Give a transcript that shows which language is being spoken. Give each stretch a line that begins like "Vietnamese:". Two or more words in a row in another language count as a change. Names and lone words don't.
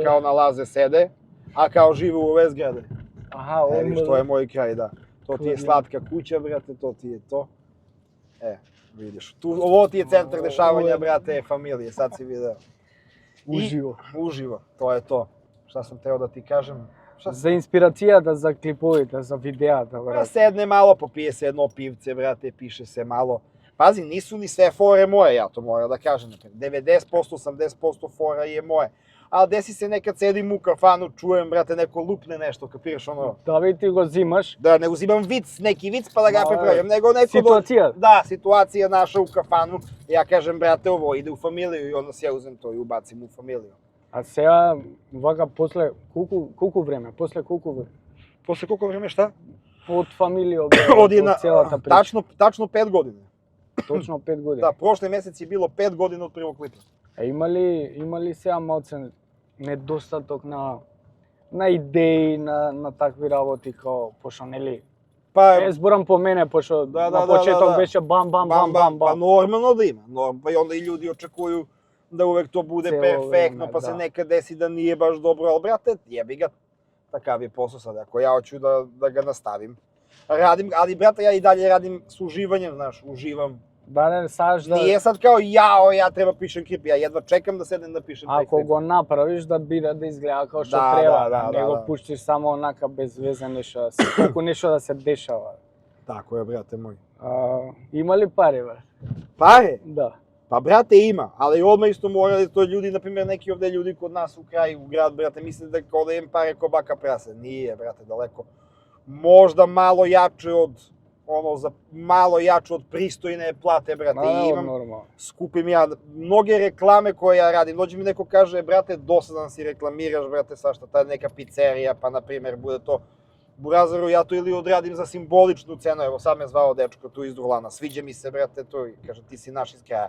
Serbian: kao nalaze, sede, a kao žive u ove zgrade. Аха, Vidiš, to je moj kraj, da. To ti je Kladionka. Slatka kuća, brate, to ti je to. Vidiš, ovo ti je centar dešavanja, brate, familije, sad si video.
Macedonian: Уживо.
Serbian: Uživo, to je to. Šta sam teo da ti kažem?
Macedonian: За инспирацијата за клиповите, за видеата,
Serbian: Pa
Macedonian: брат.
Serbian: sedne malo, popije se jedno pivce, brate, piše se malo. Pazi, nisu ni sve fore moje, ja to moram da kažem. 90%, 80% fora je moje. a desi se nekad sedim u kafanu, čujem, brate, neko lupne nešto, kapiraš ono?
Macedonian: Да ви ти го зимаш.
Serbian: Da ne uzimam vic, neki vic pa da ga Ma, prepravljam, nego neko...
Macedonian: Ситуација.
Serbian: Da, situacija naša u kafanu, ja kažem, brate, ovo ide u familiju i onda se ja uzem to i ubacim u familiju.
Macedonian: А сега вака после колку време, после колку време?
Serbian: Posle koliko vreme šta?
Macedonian: Од фамилија
Serbian: Od jedna,
Macedonian: од целата прича.
Serbian: tačno 5 godina.
Macedonian: Точно 5 години.
Serbian: Da, prošli mesec je bilo 5 godina od prvog klipa.
Macedonian: А има ли сега малце недостаток на идеи, на такви работи као пошто нели?
Serbian: Pa,
Macedonian: Зборам по мене, пошто Да, на да, почеток да. беше бам бам бам бам
Serbian: pa
Macedonian: бам.
Serbian: normalno da ima. Pa i onda i ljudi očekuju da uvek to bude Celo perfektno, vreme, pa se da. nekad desi da nije baš dobro, ali brate, jebi ga, takav je posao sad, ako ja hoću da ga nastavim. Radim, ali brate, ja i dalje radim s uživanjem, znaš, uživam.
Macedonian: Да не саш да
Serbian: Nije sad kao jao, ja treba pišem klip, ja jedva čekam da sedem da pišem taj
Macedonian: ако
Serbian: klip.
Macedonian: го направиш да биде да изгледа како што Да, треба, да, не да, го да. пуштиш само онака без везе нешто, секој нешто да се дешава.
Serbian: Tako je, brate moj.
Macedonian: Има ли пари, бе?
Serbian: Pare?
Macedonian: Да.
Serbian: Pa brate ima, ali odmah isto morali to ljudi, na primjer neki ovde ljudi kod nas u kraju, u grad, brate, misle da kao da im pare ko baka prase. Nije, brate, daleko. Možda malo jače od, malo jače od pristojne plate, brate, i imam,
Macedonian: нормално.
Serbian: skupim ja mnoge reklame koje ja radim. Dođe mi neko kaže, brate, dosadan si reklamiraš, brate, svašta, ta neka pizzerija, pa na primjer bude to Burazaru, ja to ili odradim za simboličnu cenu, evo sad me zvao dečko tu iz Durlana, sviđa mi se, brate, to, i kaže, ti si naš iz kraja.